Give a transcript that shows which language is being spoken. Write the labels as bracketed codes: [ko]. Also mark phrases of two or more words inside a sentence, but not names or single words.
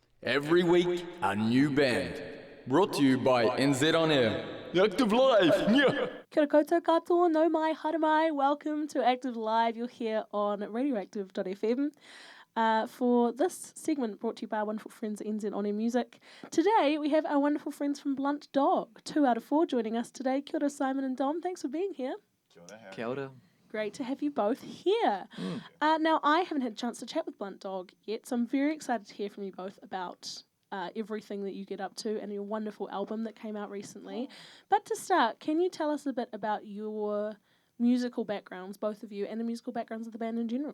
[en] Every week, a new band. Brought to you by NZ On Air. Active Live! Yeah. [mi] Kia ora koutou katoa, no mai, haere mai. [en] Welcome to Active Live. You're here on radioactive.fm for this segment brought to you by our wonderful friends at NZ On Air Music. Today, we have our wonderful friends from Blunt Dog, 2 out of 4 joining us today. [mi] Kia ora, [en] Simon and Dom. Thanks for being here. [mi] Kia ora, Harri. Kia ora. [en] Great to have you both here. Now, I haven't had a chance to chat with Blunt Dog yet, so I'm very excited to hear from you both about everything that you get up to and your wonderful album that came out recently. But to start, can you tell us a bit about your musical backgrounds, both of you, and the musical backgrounds of the band in general?